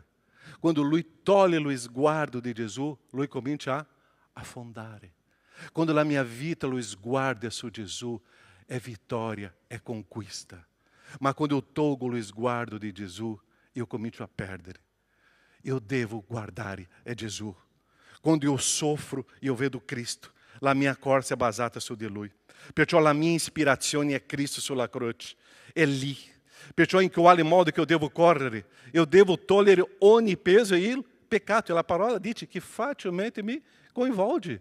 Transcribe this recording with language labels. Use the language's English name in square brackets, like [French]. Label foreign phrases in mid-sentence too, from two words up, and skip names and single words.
[Italian] Quando lui toglie lo sguardo di Gesù, lui comincia a affondare. Quando la mia vita lo sguardo è su Gesù, è vittoria, è conquista. Ma quando eu tolgo lo sguardo di Gesù, io comincio a perdere. Eu devo guardare é Gesù. Quando [Portuguese] eu sofro, [Italian] eu vedo Cristo. La mia corsa è basata su di Lui. Perciò la mia ispirazione è Cristo sulla croce. È lì. Perciò in quale modo che eu devo correre? Eu devo togliere ogni peso e il peccato. E la parola dice che facilmente mi coinvolge.